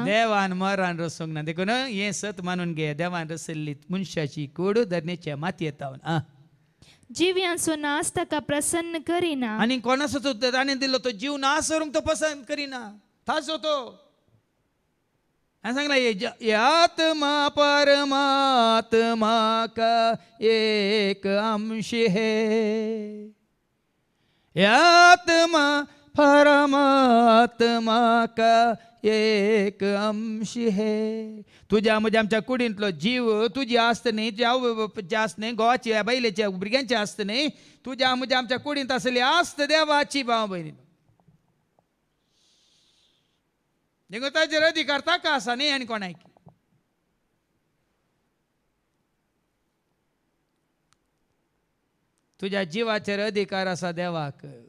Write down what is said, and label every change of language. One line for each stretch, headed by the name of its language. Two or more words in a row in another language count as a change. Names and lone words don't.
Konkani: देवान मरण रसूंक ना. देखून हें सत मानून घे. देवान रसयल्ली मनशाची कूड धरणेच्या मातयेंत तावन जिव्यांचो नाश ताका प्रसन्न करिना. आनी कोणाचो तो ताणें दिल्लो तो जीव नाश करूंक तो पसंत करिना. ताचो तो हांवें सांगला
Hindi: आत्मा परमात्मा का एक अंश है. आत्मा परमात्मा का एक अंश है.
Konkani: तुज्या म्हज्या आमच्या कुडींतलो जीव तुजी आस्त न्ही. तुज्या आवय बापायची आस्त न्ही. घोवाची बायलेच्या भुरग्यांची आस्त न्ही. तुज्या म्हज्या आमच्या कुडींत आसली आस्त देवाची भाव भयणी. देखून ताचेर अधिकार ताका आसा न्ही आनी कोणाक. तुज्या जिवाचेर अधिकार आसा देवाक.